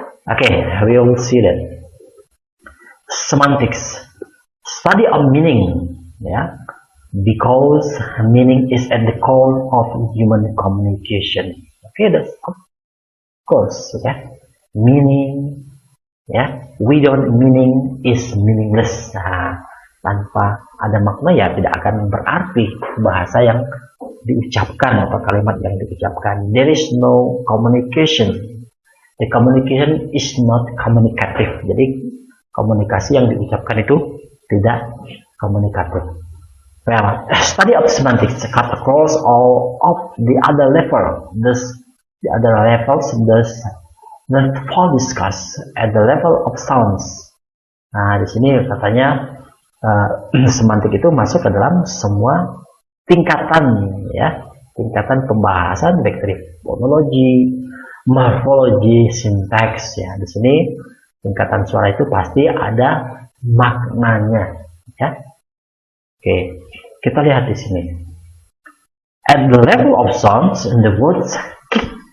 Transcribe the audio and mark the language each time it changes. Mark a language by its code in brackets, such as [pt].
[en] Okay, we will see that. Semantics, study of meaning. Yeah. Because meaning is at the core of human communication. Okay, that's of course, ya. Meaning, ya, without meaning is meaningless. [id] Nah, tanpa ada makna ya tidak akan berarti bahasa yang diucapkan atau kalimat yang diucapkan. [en] There is no communication. The communication is not communicative. [id] Jadi komunikasi yang diucapkan itu tidak komunikatif. [en] Well, study of semantics cut across all of the other level. Thus, the other levels thus not for discuss at the level of sounds. [id] Nah, di sini katanya semantik itu masuk ke dalam semua tingkatan, ya, tingkatan pembahasan baik dari fonologi, morfologi, sintaks, ya. Di sini tingkatan suara itu pasti ada maknanya, ya. Oke, kita lihat di sini. [en] At the level of sounds, in the words kick.